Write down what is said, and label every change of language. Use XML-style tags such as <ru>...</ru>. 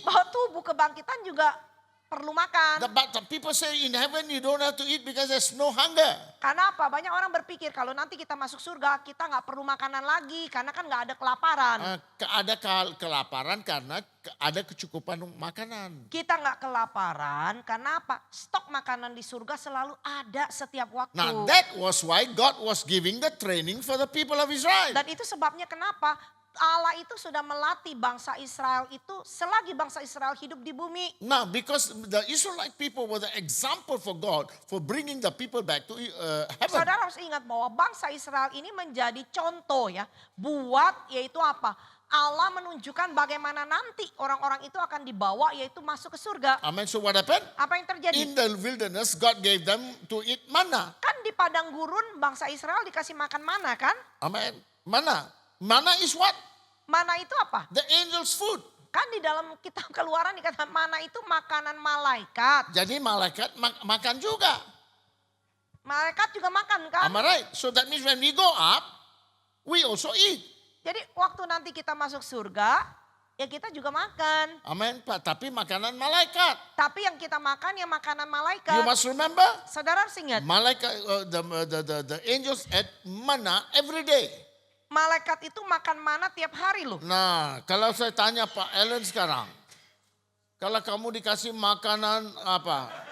<id>bahwa tubuh kebangkitan juga perlu makan.</id> <en>But the people say in heaven you don't have to eat because there's no hunger.</en> <id>Karena apa? Banyak orang berpikir kalau nanti kita masuk surga kita nggak perlu makanan lagi karena kan nggak ada kelaparan. Ada kelaparan karena ada kecukupan makanan. Kita nggak kelaparan karena apa? Stok makanan di surga selalu ada setiap waktu.</id> <en>Now that was why God was giving the training for the people of Israel.</en> <id>Dan itu sebabnya kenapa Allah itu sudah melatih bangsa Israel itu selagi bangsa Israel hidup di bumi.</id> <en>Now, because the Israelite people were the example for God for bringing the people back to heaven.</en> <id>Saudara harus ingat bahwa bangsa Israel ini menjadi contoh ya. Buat yaitu apa? Allah menunjukkan bagaimana nanti orang-orang itu akan dibawa yaitu masuk ke surga.</id> <en>Amen. So what happened?</en> <id>Apa yang terjadi?</id> <en>In the wilderness, God gave them to eat manna.</en> <id>Kan di padang gurun bangsa Israel dikasih makan mana kan?</id> <en>Amen. Manna. Manna is what?</en> <id>Mana itu apa?</id> <en>The angel's food.</en> <id>Kan di dalam kitab Keluaran dikatakan mana itu makanan malaikat. Jadi malaikat makan juga. Malaikat juga makan kan?</id> <en>Am I right? So that means when we go up, we also eat.</en> <id>Jadi waktu nanti kita masuk surga, ya kita juga makan. Amen. Tapi makanan malaikat. Tapi yang kita makan ya makanan</id> <en>You</en> <id>malaikat.</id> <en>must remember,</en> <id>Saudara harus ingat,</id> <en>malaikat, the angels ate manna every day.</en> <id>malaikat itu makan mana tiap hari loh. Nah, kalau saya tanya Pak Ellen sekarang, kalau kamu dikasih makanan apa?</id>